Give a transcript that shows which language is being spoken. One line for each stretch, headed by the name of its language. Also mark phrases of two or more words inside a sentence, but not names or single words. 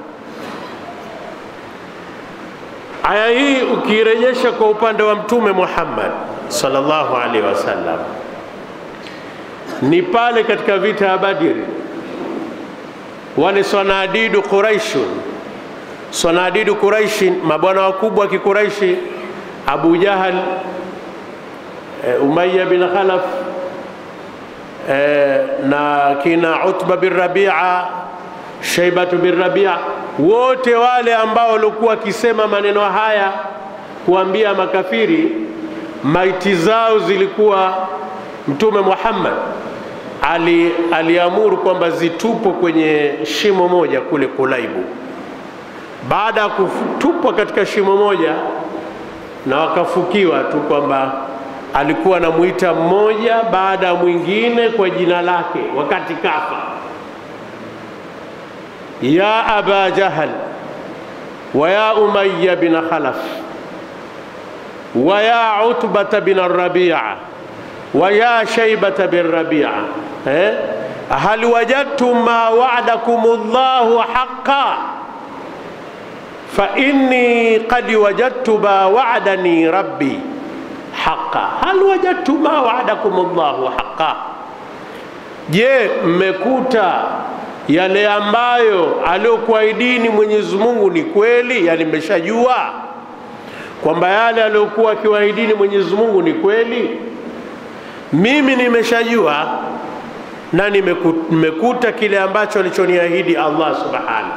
Swahili: Aya hii ukirejesha kwa upande wa Mtume Muhammad
Arabic: صلى الله عليه وسلم,
Swahili: ni pale katika vita ya Badr, wale sanadidu Quraish, mabwana wakubwa wa Kikuraishi, Abu Jahal, Umayya bin Khalaf, na kina Utba bin Rabi'a, Shaybatu bin Rabi'a, wote wale ambao walikuwa wakisema maneno haya kuambia makafiri, maiti zao zilikuwa Mtume Muhammad aliamuru kwamba zitupo kwenye shimo moja kule Kulaibu. baada ya kutupwa katika shimo moja na wakafukiwa tu kwamba alikuwa anamuita mmoja baada ya mwingine kwa jina lake wakati kafa.
Arabic: يا أبا جهل ويا أمية بن خلف ويا عتبة بن ربيعة ويا شيبة بن ربيعة هل وجدتم ما وعدكم الله حقا فإني قد وجدت ما وعدني ربي حقا. هل وجدتم ما وعدكم الله حقا, je,
Swahili: mmekuta yale ambayo aliyokuahidini Mwenyezi Mungu ni kweli? Yani mmeshajua kwamba yale aliyokuwa akiwaahidini Mwenyezi Mungu ni kweli? Mimi nimeshajua na nimekuta kile ambacho alichoniahidi Allah subhanahu.